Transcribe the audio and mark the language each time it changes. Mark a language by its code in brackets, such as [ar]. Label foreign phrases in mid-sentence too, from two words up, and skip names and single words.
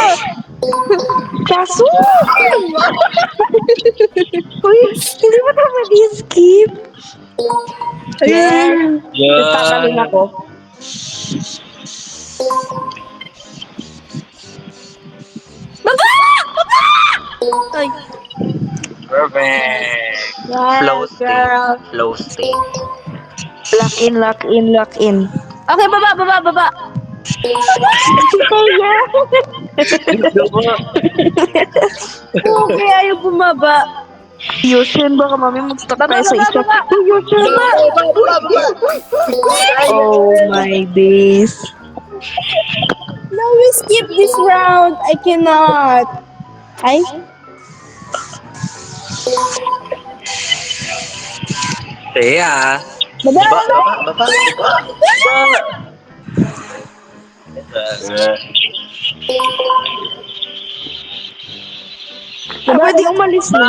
[tl] Kaso! Uy, hindi mo naman i-skip. Ayan. Nagtatalon ako. Baba! Baba! Ay. [en] Perfect. flow Yes, girl. state. Flow state. Lock in, lock in, lock in. [tl] Okay, baba, baba, baba. Teya! Okay, ayaw bumaba. Yushin, baka mami mag-stuck Baba, tayo sa baba, isa. baba. Uy, Yushin! [en] Oh my days. No, we skip this round. I cannot. [tl] Ay? Kaya. Baba, Baba, baba. baba, baba, baba. Pwede umalis na.